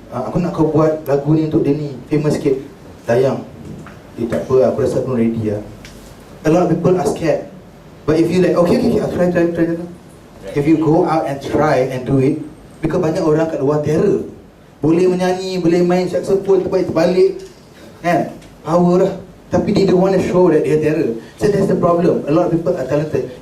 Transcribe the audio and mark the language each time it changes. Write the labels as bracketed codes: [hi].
[ms] Aku nak kau buat lagu ni untuk dia ni, famous sikit. Tayang. Tak apa, aku rasa aku ready lah. [en] A lot of people are scared. But if you like, okay, I'll try. If you go out and try and do it, because [ms] banyak orang kat luar terror. Boleh menyanyi, boleh main saxophone, terbalik kan? Power lah. [en] Tapi they don't want to show that they are terror. So that's the problem. A lot of people are talented.